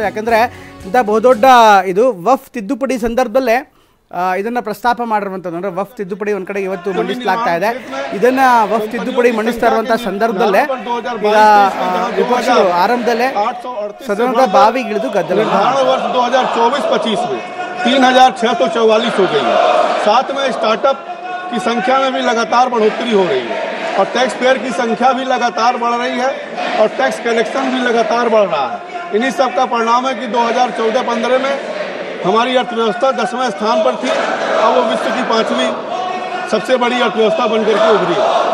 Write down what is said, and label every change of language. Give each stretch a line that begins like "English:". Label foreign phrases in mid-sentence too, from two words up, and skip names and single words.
Kannada: ಯಾಕೆಂದರೆ ಇಂಥ ಬಹುದೊಡ್ಡ ಇದು ವಫ್ ತಿದ್ದುಪಡಿ ಸಂದರ್ಭದಲ್ಲೇ ಇದನ್ನು ಪ್ರಸ್ತಾಪ ಮಾಡಿರುವಂಥದ್ದು. ಅಂದರೆ ವಫ್ ತಿದ್ದುಪಡಿ ಒಂದು ಕಡೆ ಇವತ್ತು ಮಂಡಿಸಲಾಗ್ತಾ ಇದೆ. ಇದನ್ನು ವಫ್ ತಿದ್ದುಪಡಿ ಮಂಡಿಸ್ತಾ ಇರುವಂಥ ಸಂದರ್ಭದಲ್ಲೇ ಈಗ ವಿಪಕ್ಷಗಳು ಆರಂಭದಲ್ಲೇ ಸದನದ ಬಾವಿಗಿಳಿದು ಗದ್ದಲ.
Hindi: 2024-25 में 3644 हो गई है। साथ में स्टार्टअप की संख्या में भी लगातार बढ़ोतरी हो रही है और
English: tax payer
Hindi: की संख्या भी लगातार बढ़ रही है और
English: tax collection
Hindi: भी लगातार बढ़ रहा है। इन्हीं सब का परिणाम है कि 2014-15 में हमारी अर्थव्यवस्था 10वें स्थान पर थी, अब वो विश्व की 5वीं सबसे बड़ी अर्थव्यवस्था बनकर के उभरी है।